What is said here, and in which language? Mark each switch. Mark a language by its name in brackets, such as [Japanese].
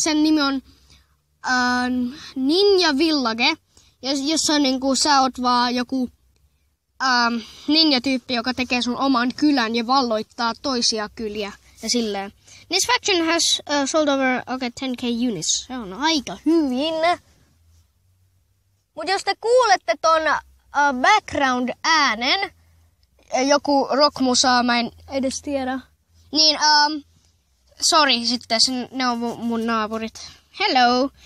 [Finnish] Sen nimi on Ninja Village, jossa niinku sä oot vaan joku ninja-tyyppi, joka tekee sun oman kylän ja valloittaa toisia kyliä ja silleen. [English] This faction has sold over 10k units. [Finnish] Se on aika hyvin. Mut jos te kuulette ton background-äänen, joku rockmusaa, mä en edes tiedä, niin sorry sitten, ne on mun naapurit. Hello.